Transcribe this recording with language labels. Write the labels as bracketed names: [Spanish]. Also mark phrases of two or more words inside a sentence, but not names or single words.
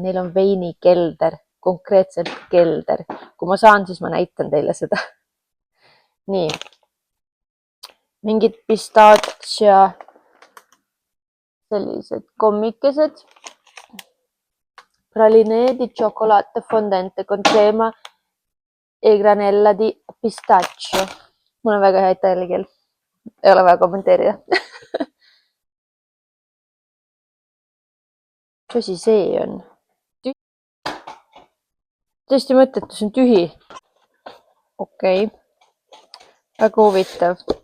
[Estonian] Neil on veinikelder, konkreetselt kelder. Kui ma saan, siis ma näitan teile seda. Nii. Mingid pistachia sellised kommikesed. [Italian] Praline di cioccolato fondente con crema e granella di pistachio. [Estonian] Mul on väga hea itaalia keel. Ei ole vaja kommenteerida. Mis asi see on? Tõesti mõttetu, see on tühi. Okei. Väga huvitav.